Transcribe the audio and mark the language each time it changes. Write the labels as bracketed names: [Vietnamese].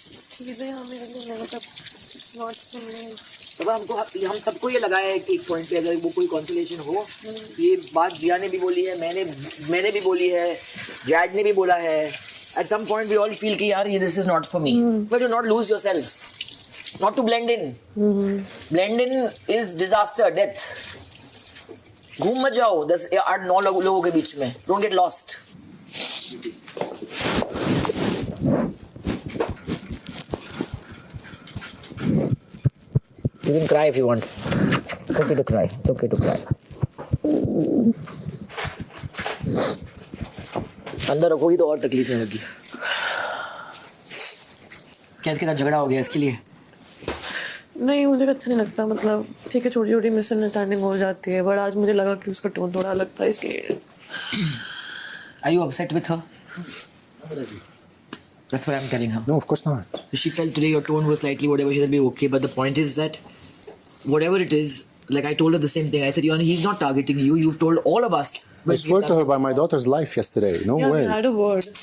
[Hindi] चीजें हमें मतलब [English] it's not for me। [Hindi] तब हम सबको ये लगा है कि एक पॉइंट पे अगर वो कोई कॉन्सोलेशन हो, ये बात जिया ने भी बोली है, मैंने भी बोली है, जैड ने भी बोला है। [English] At some point we all feel [Hindi] कि यार ये [English] this is not for me, but do not lose yourself, not to blend in. Blend in is disaster, death. [Hindi] घूम मत जाओ 10-8-9 लोगों के बीच में, [English] don't get lost. You can cry if you want. It's okay to cry. It's okay to cry. [Hindi] अंदर रखोगी तो और तकलीफ नहीं होगी। क्या इसके साथ झगड़ा हो गया इसके लिए? नहीं मुझे अच्छा नहीं लगता, मतलब ठीक है छोटी छोटी मिसअंडरस्टैंडिंग हो जाती है, बट आज मुझे लगा कि उसका टोन थोड़ा अलग था इसलिए। [English] Are you upset with her? That's what I'm telling her. No, of course not. So she felt today your tone was slightly whatever, she said be okay, but the point is that whatever it is, like I told her the same thing. I said, he's not targeting you. You've told all of us. I swear to her by my daughter's life yesterday. No Yeah, way. we had a word.